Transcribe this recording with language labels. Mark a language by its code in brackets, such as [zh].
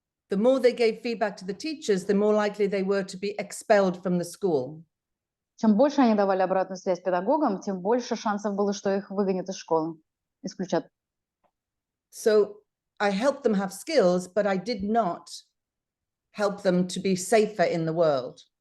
[en] The more they gave feedback to the teachers, the more likely they were to be expelled from the school. [ru] Чем больше они давали обратную связь педагогам, тем больше шансов было, что их выгонят из школы, исключат. [en] So I helped them have skills, but I did not help them to be safer in the world.